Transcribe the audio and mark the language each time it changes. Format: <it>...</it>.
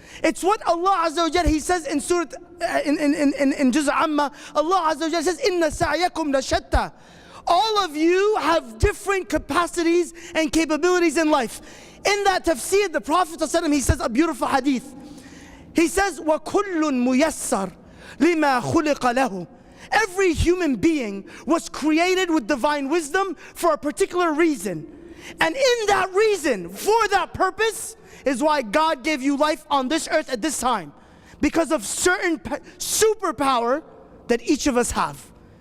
<en>It's what Allah Azza wa Jal, He says in Surah, in Juz' Amma, Allah Azza wa Jal says,</en> <ar>"Inna sa'yakum la shatta."</ar> <en>All of you have different capacities and capabilities in life. In that tafsir, the Prophet ﷺ, he says a beautiful hadith.</en> <ar>He says, وَكُلٌّ مُيَسَّرٌ لِمَا خُلِقَ لَهُ.</ar> <en>Every human being was created with divine wisdom for a particular reason. And in that reason, for that purpose, is why God gave you life on this earth at this time. Because of certain superpower that each of us have.</en>